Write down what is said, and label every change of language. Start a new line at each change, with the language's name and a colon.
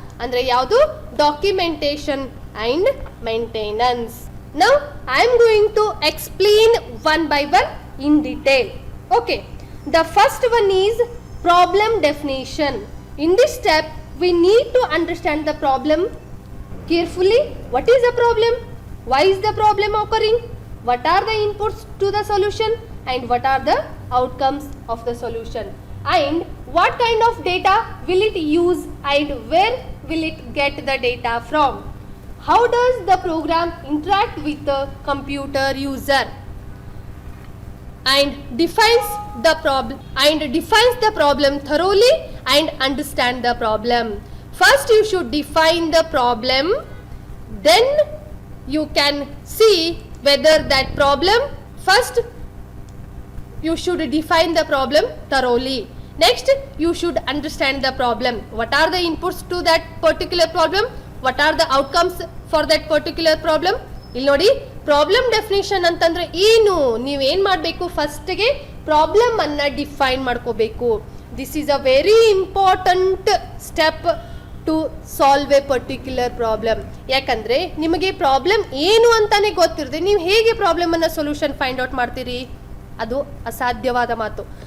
Kannada: ಅಂದ್ರೆ ಯಾವುದು, documentation and maintenance.
English: Now I am going to explain one by one in detail. Okay, the first one is problem definition. In this step we need to understand the problem carefully what is the problem, why is the problem occurring, what are the inputs to the solution, and what are the outcomes of the solution, and what kind of data will it use and where will it get the data from. How does the program interact with the computer user, and defines the problem thoroughly and understand the problem. First you should define the problem, then you can see whether that problem, first you should define the problem thoroughly, next you should understand the problem, what are the inputs to that particular problem, what are the outcomes for that particular problem.
Kannada: ಇಲ್ಲಿ ನೋಡಿ, problem definition ಅಂತಂದ್ರೆ ಏನು, ನೀವೇನ್ ಮಾಡಬೇಕು, ಫಸ್ಟ್ಗೆ problem ಅನ್ನ define ಮಾಡ್ಕೋಬೇಕು.
English: This is a very important step to solve a particular problem.
Kannada: ಯಾಕಂದ್ರೆ ನಿಮಗೆ ಪ್ರಾಬ್ಲಮ್ ಏನು ಅಂತಾನೆ ಗೊತ್ತಿರದೆ ನೀವು ಹೇಗೆ ಪ್ರಾಬ್ಲಮ್ ಅನ್ನ ಸೊಲ್ಯೂಷನ್ ಫೈಂಡ್ ಔಟ್ ಮಾಡ್ತೀರಿ, ಅದು ಅಸಾಧ್ಯವಾದ ಮಾತು.